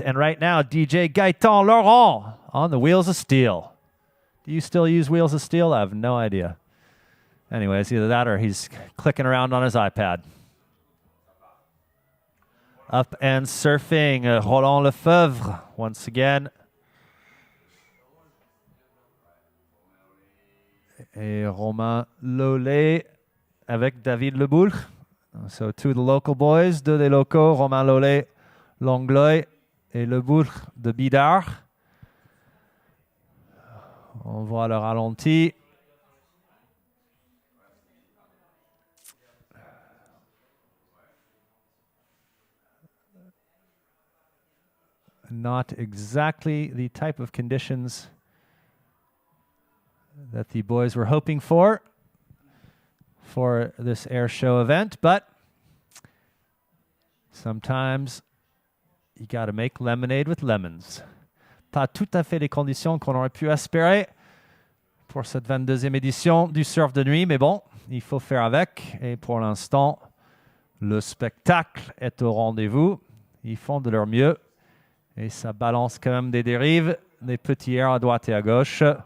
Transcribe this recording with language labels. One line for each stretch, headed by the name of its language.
English: And right now, DJ Gaëtan Laurent on the Wheels of Steel. Do you still use Wheels of Steel? I have no idea. Anyways, either that or he's clicking around on his iPad. Up and surfing, Roland Lefebvre once again.
French: Et Romain Lollet avec David Leboulch.
English: So two of the local boys,
French: deux des locaux,
English: Romain Lollet, Langlois et Leboulch de Bidar.
French: On voit le ralenti.
English: Not exactly the type of conditions that the boys were hoping for this air show event, but sometimes you got to make lemonade with lemons.
French: Pas tout à fait les conditions qu'on aurait pu espérer pour cette 22e édition du surf de nuit, mais bon, il faut faire avec. Et pour l'instant, le spectacle est au rendez-vous. Ils font de leur mieux et ça balance quand même des dérives, des petits airs à droite et à gauche.